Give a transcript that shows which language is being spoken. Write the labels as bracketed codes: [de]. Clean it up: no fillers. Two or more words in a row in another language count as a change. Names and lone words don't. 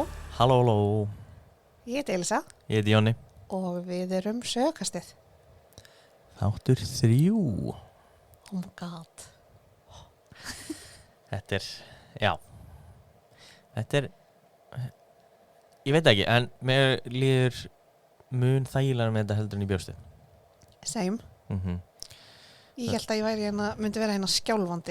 [is] Halló, halló. Ég heiti Elisa Ég heiti Jonni. og við erum sögukastið. Þáttur 3. [en] Oh my god. [is] Þetta er, já. Þetta er, ég veit ekki, en mér líður mun þægilega með þetta heldur en í bjóstu. [en] Same. [is] Ég held að ég væri myndi vera skjálfandi